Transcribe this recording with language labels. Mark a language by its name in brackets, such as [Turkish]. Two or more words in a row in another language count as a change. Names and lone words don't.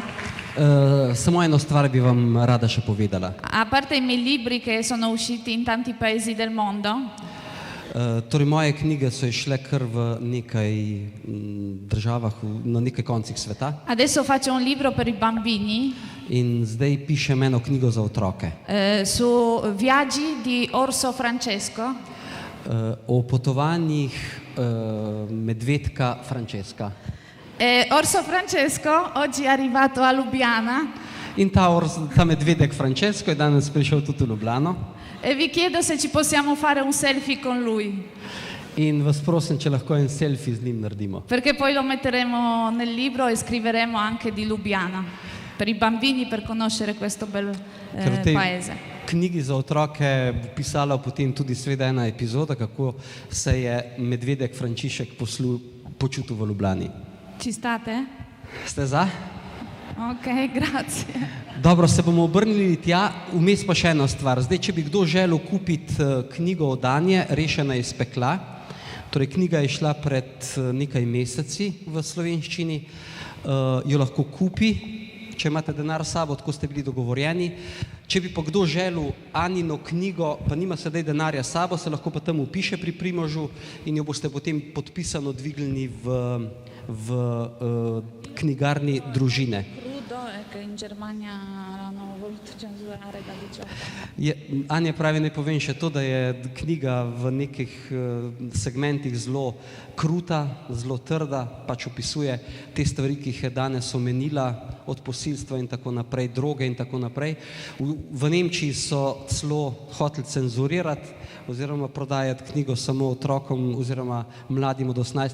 [Slovenian] Samo eno stvar bi vam rada še povedala. [Italian] A parte i miei libri che sono usciti in tanti paesi del mondo, [Slovenian] Torej, moje knjige so išle kar v nekaj državah, na nekaj koncih sveta [Italian] adesso faccio un libro per i bambini [Slovenian] in zdaj pišem eno knjigo za otroke [Italian] su viaggi di Orso Francesco. [Slovenian] o potovanjih medvedka Francesca. [Italian] Orso Francesco oggi è arrivato a Lubiana [Slovenian] In ta medvedek Francesco je danes prišel tudi v Ljubljano [Italian] e vi chiedo se ci possiamo fare un selfie con lui, [Slovenian] in vas prosim, če lahko en selfie z njim naredimo. [Italian] perché poi lo metteremo nel libro e scriveremo anche di Lubiana per i bambini, per conoscere questo bel [Slovenian] Ker v tej [Italian] paese. [Slovenian] knjigi za otroke bo pisala potem tudi sveda ena epizoda, kako se je medvedek Frančišek počutil v Ljubljani. [Italian] Ci state? [Slovenian] Ste za? [Italian] Ok, grazie. [Slovenian] Dobro, se bomo obrnili tja, vmes pa še ena stvar. Zdaj, če bi kdo želel kupiti knjigo Danje, Rešena iz pekla, torej knjiga je šla pred nekaj meseci v slovenščini, jo lahko kupi, če imate denar s sabo, tako ste bili dogovorjeni. Če bi pa kdo želel Anino knjigo, pa nima sedaj denarja s sabo, se lahko pa tam upiše pri Primožu in jo boste potem podpisano dvignili v knjigarni Družine. [Italian] Crudo è che in Germania hanno voluto censurare da 18. [Slovenian] Anja pravi, naj povem še to, da je knjiga v nekih segmentih zelo kruta, zelo trda, pač opisuje te stvari, ki jih je danes omenila, od posilstva in tako naprej, droge in tako naprej. V Nemčiji so celo hoteli cenzurirati oziroma prodajati knjigo samo otrokom oziroma mladim od 18.